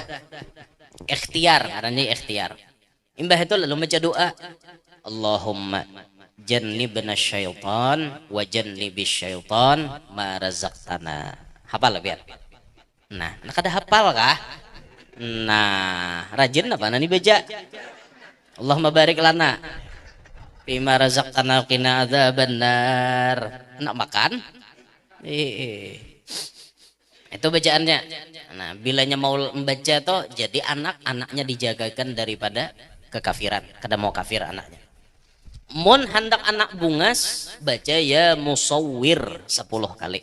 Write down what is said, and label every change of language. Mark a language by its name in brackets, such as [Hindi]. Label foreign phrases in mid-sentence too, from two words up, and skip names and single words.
[Indonesian] Ikhtiar, karena ikhtiar. [Banjar] Imbah itu lalu baca doa. [Arabic] اللهم جنبنا الشيطان وجنب الشيطان ما رزقتنا. [Banjar] Hafal biar. Nah kada hafal kah? Nah, rajin apa nani baca? [Arabic] اللهم بارك لنا بما رزقتنا قنا عذاب النار. [Indonesian] Nak makan? Itu bacaannya. Nah, bilanya mau membaca toh jadi anaknya dijagakan daripada kekafiran. [Banjar] Kada mau kafir anaknya. Mun hendak anak bungas baca [Arabic] يا مصور [Banjar] 10 kali.